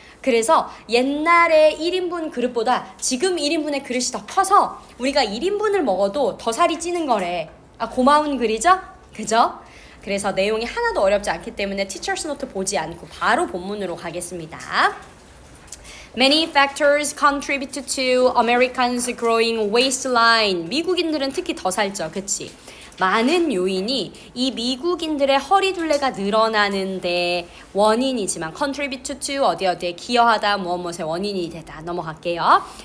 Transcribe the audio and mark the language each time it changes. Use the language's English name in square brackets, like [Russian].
[Korean] 그래서 옛날에 1인분 그릇보다 지금 1인분의 그릇이 더 커서 우리가 1인분을 먹어도 더 살이 찌는 거래. 아, 고마운 글이죠? 그죠? 그래서 내용이 하나도 어렵지 않기 때문에 티처스 노트 보지 않고 바로 본문으로 가겠습니다. [English] Many factors contribute to Americans' growing waistline. [Korean] 미국인들은 특히 더 살쪄, 그치? 많은 요인이 이 미국인들의 허리둘레가 늘어나는데 원인이지만 contribute to 어디에 기여하다 무엇의 원인이 되다. 넘어갈게요.